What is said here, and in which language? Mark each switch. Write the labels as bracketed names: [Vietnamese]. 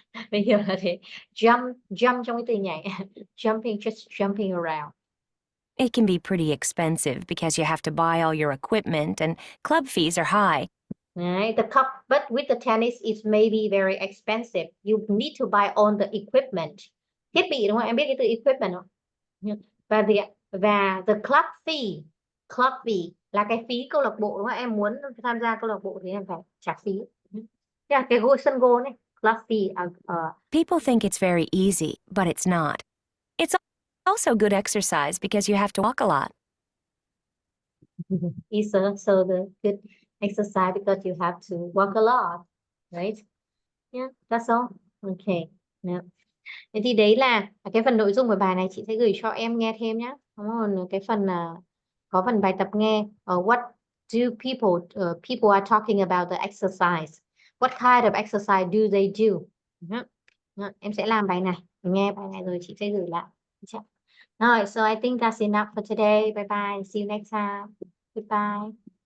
[Vietnamese] Bây giờ là thế, jump trong cái từ nhảy, [English] just jumping around. It can be pretty expensive because you have to buy all your equipment and club fees are high. Right? But with the tennis, it may be very expensive. You need to buy all the equipment. [Vietnamese] Thiết bị đúng không? Em biết cái từ equipment không? Và the club fee là cái phí câu lạc bộ đúng không? Em muốn tham gia câu lạc bộ thì em phải trả phí. Cái sân golf này, club fee. [English] People think it's very easy, but it's not. It's also good exercise because you have to walk a lot. It's also the good exercise because you have to walk a lot, right? Yeah, that's all. Okay. Yeah. [Vietnamese] Thế thì đấy là cái phần nội dung của bài này, chị sẽ gửi cho em nghe thêm nhé. Còn cái phần có phần bài tập nghe. [English] What do people are talking about the exercise? What kind of exercise do they do? [Vietnamese] Em sẽ làm bài này, nghe bài này rồi chị sẽ gửi lại. [English] Rồi, so I think that's enough for today. Bye bye. See you next time. Goodbye.